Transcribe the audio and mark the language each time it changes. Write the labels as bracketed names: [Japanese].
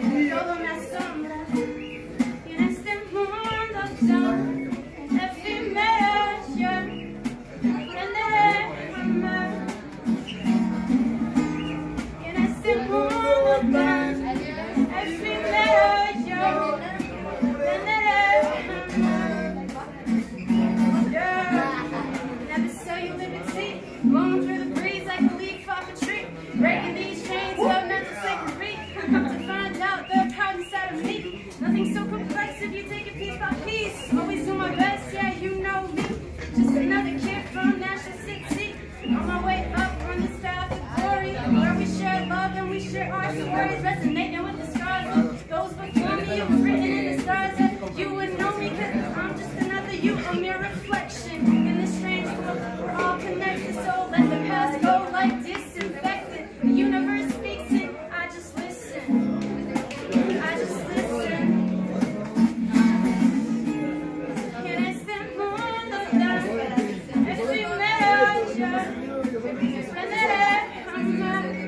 [Spanish] Todo me asombra. Y en este mundo tan efímero yo aprenderé a amar. Y en este mundo tan efímero yo aprenderé a amar. [English] Never saw you liberty, blowing through the breeze like a leaf off a tree, breaking these chains of mental slavery. I've come to find out the power inside of me. Nothing so complex if you take it piece by piece. Always do my best, yeah, you know me. Just another kid from Nashville City, on my way up on this path of glory, where we share love and we share our stories, resonating with the scars of those before me. It was written in the stars that you would know me, cause I'm just another you, a mere reflection in this strange world. We're all connected, so let the past go like disinfectant. The universe speaks it, I just listen. I just listen. [Spanish] En este mundo tan efímero yo aprenderé a amar.